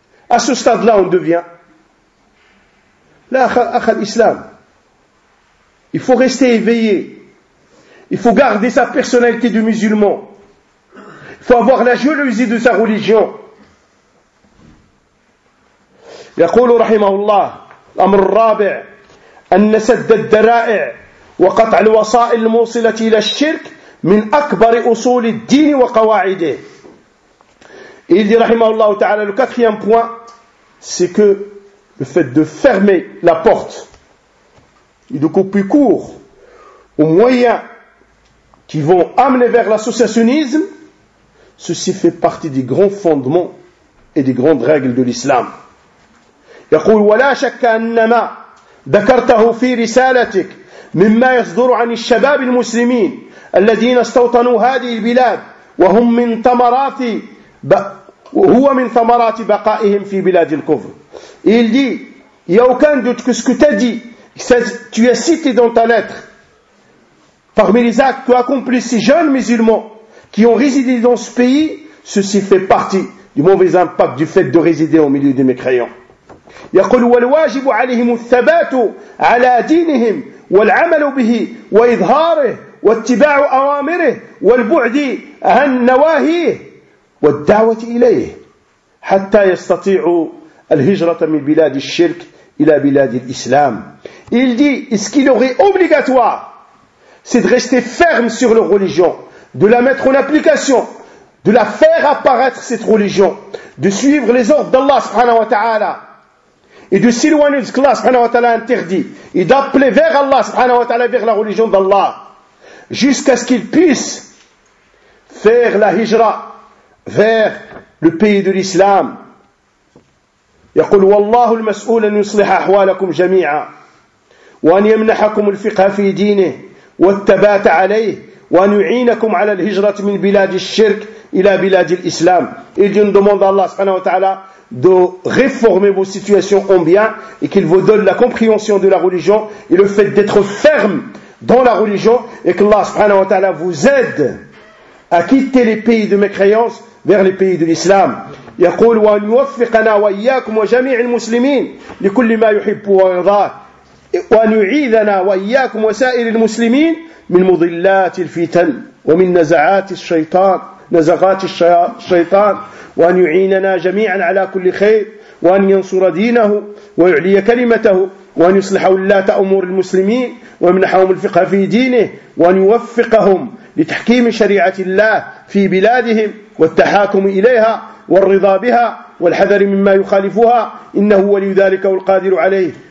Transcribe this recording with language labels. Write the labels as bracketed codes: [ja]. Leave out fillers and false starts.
[fr] À ce stade-là, on devient. Là, akhal islam, il faut rester éveillé. Il faut garder sa personnalité de musulman. Il faut avoir la jalousie de sa religion. [ar] يقول رحمه الله الأمر الرابع أن سد الذرائع وقطع الوصائل الموصلة إلى الشرك من أكبر أصول الدين وقواعده. [fr] Il dit [ar] رحمه الله تعالى [fr] le quatrième point, c'est que le fait de fermer la porte et de couper court aux moyens qui vont amener vers l'associationnisme, ceci fait partie des grands fondements et des grandes règles de l'islam. [ar] يقول ولا شك أن ما ذكرته في رسالتك مما يصدر عن الشباب المسلمين الذين استوطنوا هذه البلاد وهم من ثمرات وهو من ثمرات بقائهم في بلاد الكفر. [fr] Il dit, il y a aucun doute que ce que tu as dit, tu as cité dans ta lettre parmi les actes que accomplissent ces jeunes musulmans qui ont résidé dans ce pays, ceci fait partie du mauvais impact du fait de résider au milieu des mécréants. [ar] يقول والواجب عليهم الثبات على دينهم والعمل به وإظهاره واتباع أوامره والبعد عن نواهيه والدعوة إليه حتى يستطيعوا الهجرة من بلاد الشرك إلى بلاد الإسلام. [fr] Il dit, est-ce qu'il aurait obligatoire, c'est de rester ferme sur leur religion, de la mettre en application, de la faire apparaître cette religion, de suivre les ordres d'Allah subhanahu wa ta'ala, et de s'éloigner de ce qu'Allah subhanahu wa ta'ala interdit, et d'appeler vers Allah subhanahu wa ta'ala, vers la religion d'Allah, jusqu'à ce qu'il puisse faire la hijra vers le pays de l'islam. [ar] يقول والله المسؤول أن يصلح أحوالكم جميعا وأن يمنحكم الفقه في دينه والثبات عليه وأن يعينكم على الهجرة من بلاد الشرك إلى بلاد الإسلام. [fr] Il demande à Allah subhanahu wa ta'ala de réformer vos situations en bien et qu'il vous donne la compréhension de la religion et le fait d'être ferme dans la religion et que Allah subhanahu wa ta'ala vous aide à quitter les pays de mécréance vers les pays de l'islam. [ar] يقول وأن يوفقنا وإياكم وجميع المسلمين لكل ما يحب ويرضاه وأن يعيذنا وإياكم وسائر المسلمين من مضلات الفتن ومن نزعات الشيطان نزغات الشيطان وأن يعيننا جميعا على كل خير وأن ينصر دينه ويعلي كلمته وأن يصلح ولاة أمور المسلمين ويمنحهم الفقه في دينه وأن يوفقهم لتحكيم شريعة الله في بلادهم والتحاكم إليها والرضا بها والحذر مما يخالفها إنه ولي ذلك والقادر عليه